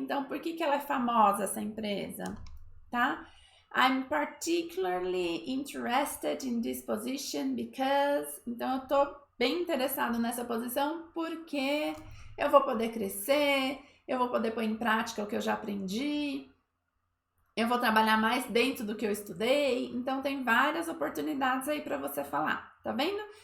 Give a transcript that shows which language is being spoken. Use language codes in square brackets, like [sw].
[pt] Então, por que ela é famosa, essa empresa? Tá? [en] I'm particularly interested in this position because. [pt] Então, eu tô bem interessado nessa posição porque eu vou poder crescer, eu vou poder pôr em prática o que eu já aprendi, eu vou trabalhar mais dentro do que eu estudei. Então, tem várias oportunidades aí para você falar, tá vendo?